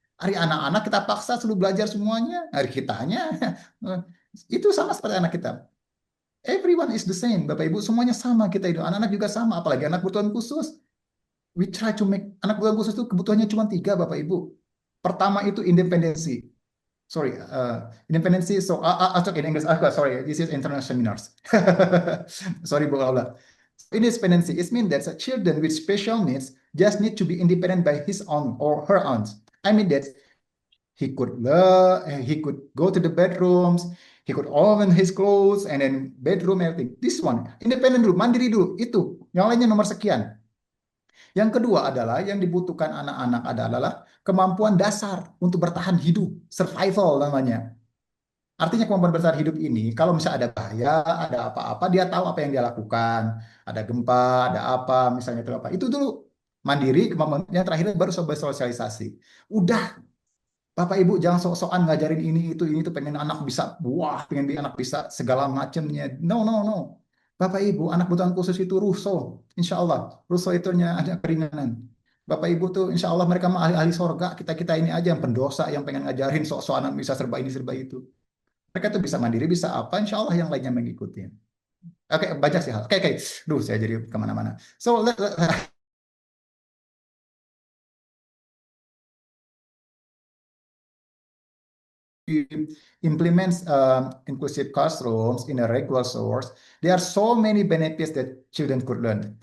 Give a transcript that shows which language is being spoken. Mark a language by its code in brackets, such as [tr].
[id] Hari anak-anak kita paksa suruh belajar semuanya, hari kitanya. Itu sama seperti anak kita. [en] Everyone is the same, [id] Bapak Ibu, semuanya sama kita itu. Anak-anak juga sama, apalagi anak kebutuhan khusus. [en] We try to make, [id] anak kebutuhan khusus itu kebutuhannya cuma 3, Bapak Ibu. Pertama itu independensi. [en] Sorry, independency. So I'll talk in English. Sorry, this is international seminars. Sorry, Bu Aula. Independency, it means that children with special needs just need to be independent by his own or her own. I mean that he could learn, he could go to the bedrooms, he could open his clothes and then bedroom everything. This one, independent [id] dulu, mandiri dulu. Itu, yang lainnya nomor sekian. Yang kedua adalah yang dibutuhkan anak-anak adalah kemampuan dasar untuk bertahan hidup, survival namanya. Artinya kemampuan bertahan hidup ini, kalau misalnya ada bahaya, ada apa-apa, dia tahu apa yang dia lakukan. Ada gempa, ada apa, misalnya itu apa. Itu dulu mandiri, kemampuan yang terakhir baru bersosialisasi. Udah, Bapak Ibu jangan sok-sokan ngajarin ini itu pengen anak bisa, wah, pengen anak bisa segala macamnya. No. Bapak Ibu, anak kebutuhan khusus itu ruso, insya Allah. Ruso itu ada keringanan. Bapak Ibu tuh insya Allah mereka mah ahli-ahli sorga, kita ini aja yang pendosa, yang pengen ngajarin sok-sok anak bisa serba ini, serba itu. Mereka tuh bisa mandiri, bisa apa, insya Allah yang lainnya mengikuti. Oke, banyak sih hal. Oke. Duh, saya jadi kemana-mana. [en] So, implements inclusive classrooms in a regular source, there are so many benefits that children could learn.